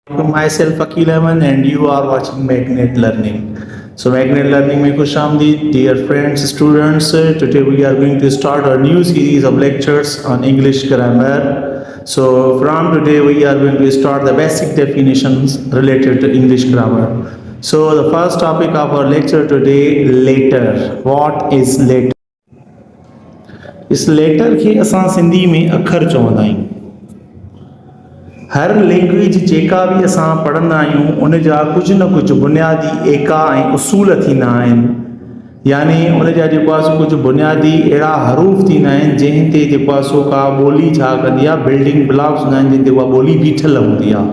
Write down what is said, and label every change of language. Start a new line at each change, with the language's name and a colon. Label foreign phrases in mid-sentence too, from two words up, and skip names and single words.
English: myself Akil Ahmed and you are watching Magnet Learning.
Sindhi: So Magnet Learning में खुश आमदीद,
English: dear friends, students. Today we are going to start our new series of lectures on English grammar. So from today we are going to start the basic definitions related to English grammar. So the first topic of our lecture today, letter. What is letter?
Sindhi: इस लेटर खे असां सिंधी में अखर चवंदा आहियूं. हर लैंग्वेज जेका बि असां पढ़ंदा आहियूं उन जा कुझु न कुझु बुनियादी एका ऐं उसूल थींदा आहिनि, यानी उन जा जेको आहे सो कुझु बुनियादी अहिड़ा हरूफ थींदा आहिनि जंहिं ते जेको आहे सो का ॿोली छा कंदी आहे,
English: building blocks
Sindhi: हूंदा आहिनि जिन ते उहा ॿोली बीठल हूंदी आहे.